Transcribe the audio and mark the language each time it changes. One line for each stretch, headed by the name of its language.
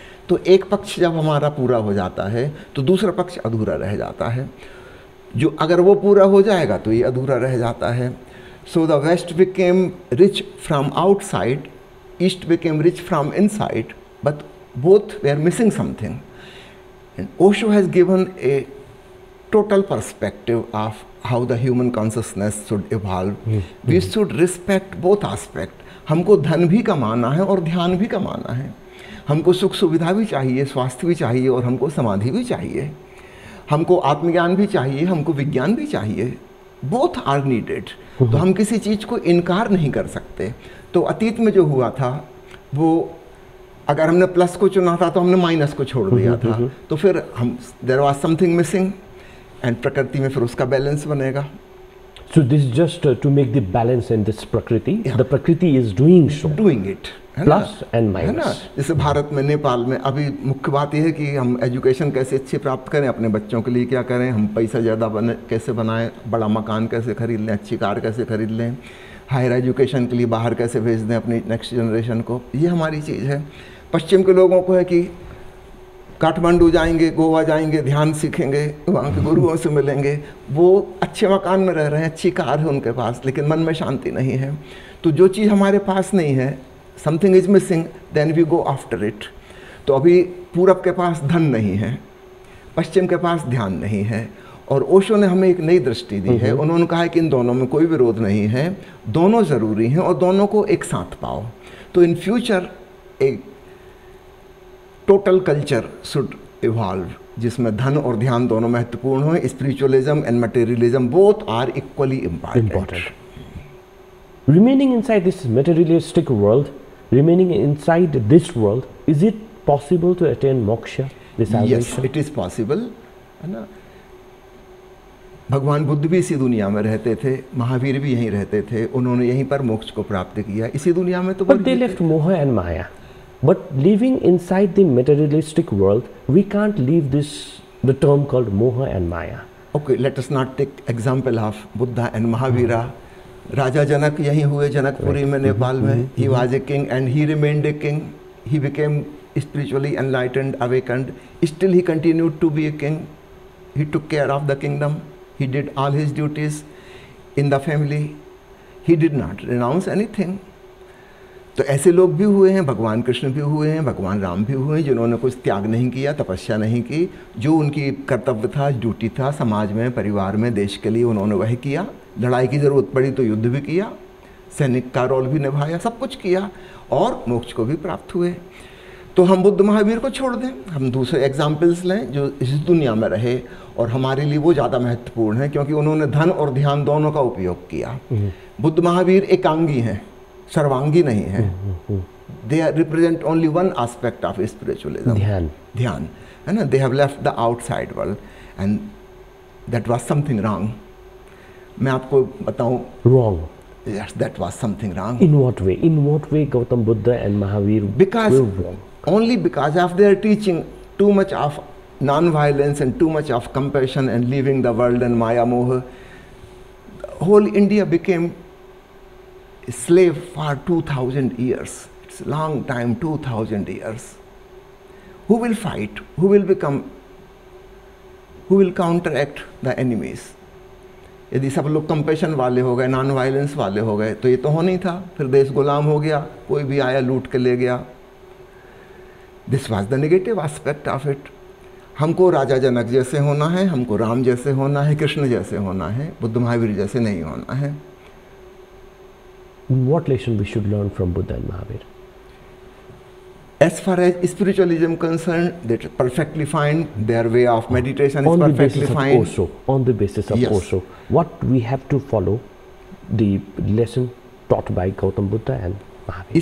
Hindi: तो एक पक्ष जब हमारा पूरा हो जाता है तो दूसरा पक्ष अधूरा रह जाता है। जो अगर वो पूरा हो जाएगा तो ये अधूरा रह जाता है।
English: So the west became rich from outside, east became rich from inside, but both they are missing something. And Osho has given a total perspective of how the human consciousness should evolve. We should respect both aspect.
Hindi: हमको धन भी कमाना है और ध्यान भी कमाना है। हमको सुख सुविधा भी चाहिए, स्वास्थ्य भी चाहिए और हमको समाधि भी चाहिए। हमको आत्मज्ञान भी चाहिए, हमको विज्ञान भी चाहिए।
English: Both are needed.
Hindi: तो हम किसी चीज़ को इनकार नहीं कर सकते। तो अतीत में जो हुआ था वो अगर हमने प्लस को चुना था तो हमने माइनस को छोड़ दिया था। तो फिर हम
English: there was something missing and
Hindi: प्रकृति में फिर उसका बैलेंस बनेगा।
English: So this is just to make the balance in this prakriti. Yeah. The prakriti is doing so. Doing it. Plus and minus.
Hindi: है ना? जैसे भारत में, नेपाल में अभी मुख्य बात यह है कि हम एजुकेशन कैसे अच्छी प्राप्त करें, अपने बच्चों के लिए क्या करें, हम पैसा ज़्यादा कैसे बनाएं, बड़ा मकान कैसे खरीद लें, अच्छी कार कैसे खरीद लें, हायर एजुकेशन के लिए बाहर कैसे भेज दें अपनी नेक्स्ट जनरेशन को। ये हमारी चीज़ है। पश्चिम के लोगों को है कि काठमांडू जाएंगे, गोवा जाएंगे, ध्यान सीखेंगे, वहाँ के गुरुओं से मिलेंगे, वो अच्छे मकान में रह रहे हैं, अच्छी कार है उनके पास, लेकिन मन में शांति नहीं है। तो जो चीज़ हमारे पास नहीं है,
English: Something is missing, then we go after it.
Hindi: तो अभी पूरब के पास धन नहीं है, पश्चिम के पास ध्यान नहीं है, और ओशो ने हमें एक नई दृष्टि दी है। उन्होंने कहा है कि इन दोनों में कोई विरोध नहीं है, दोनों ज़रूरी हैं और दोनों को एक साथ पाओ। तो
English: in future
Hindi: एक
English: total culture should evolve,
Hindi: जिसमें धन और ध्यान दोनों महत्वपूर्ण हो।
English: Spiritualism and materialism both are equally important. Remaining inside this materialistic world, remaining inside this world, is it possible to attain moksha, this salvation? Yes, it is possible,
Hindi: है ना। भगवान बुद्ध भी इसी दुनिया में रहते थे, महावीर भी यहीं रहते थे, उन्होंने यहीं पर मोक्ष को प्राप्त किया, इसी दुनिया में। तो
English: But they left moha and maya. But living inside the materialistic world, we can't leave the term called moha and maya. Okay, let us not take example of Buddha and Mahavira.
Hindi: राजा जनक यहीं हुए, जनकपुरी में, नेपाल में।
English: He was a king and he remained a king. He became spiritually enlightened, awakened. Still he continued to be a king. He took care of the kingdom. He did all his duties in the family. He did not renounce anything.
Hindi: तो ऐसे लोग भी हुए हैं, भगवान कृष्ण भी हुए हैं, भगवान राम भी हुए हैं, जिन्होंने कुछ त्याग नहीं किया, तपस्या नहीं की। जो उनकी कर्तव्य था, ड्यूटी था, समाज में, परिवार में, देश के लिए, उन्होंने वह किया। लड़ाई की ज़रूरत पड़ी तो युद्ध भी किया, सैनिक का रोल भी निभाया, सब कुछ किया और मोक्ष को भी प्राप्त हुए। तो हम बुद्ध महावीर को छोड़ दें, हम दूसरे एग्जाम्पल्स लें जो इस दुनिया में रहे, और हमारे लिए वो ज़्यादा महत्वपूर्ण है क्योंकि उन्होंने धन और ध्यान दोनों का उपयोग किया। बुद्ध महावीर एकांगी हैं, सर्वांगी नहीं है।
English: they represent only one aspect of spiritualism,
Hindi: ध्यान, है ना।
English: They have left the outside world and that was something wrong.
Hindi: मैं आपको बताऊं,
English: Wrong, yes, that was something wrong. In what way? In what way Gautam Buddha and Mahavir were wrong? Only because of their teaching too much of non-violence and too much of compassion and leaving the world and Maya Moha, whole India became a slave for 2000 years. It's a long time, 2000 years. Who will fight? Who will counteract the enemies?
Hindi: यदि सब लोग compassion वाले हो गए, non violence वाले हो गए, तो ये तो होना ही था। फिर देश गुलाम हो गया, कोई भी आया लूट के ले गया।
English: This was the negative aspect of it.
Hindi: हमको राजा जनक जैसे होना है, हमको राम जैसे होना है, कृष्ण जैसे होना है, बुद्ध महावीर जैसे नहीं होना है।
English: What lesson we should learn from Buddha and Mahavir? As far as spiritualism concerned, that's perfectly fine. Their way of meditation is On the perfectly basis of fine. Osho, on the basis of Yes. Osho, what we have to follow the lesson taught by Gautam Buddha and Mahavira.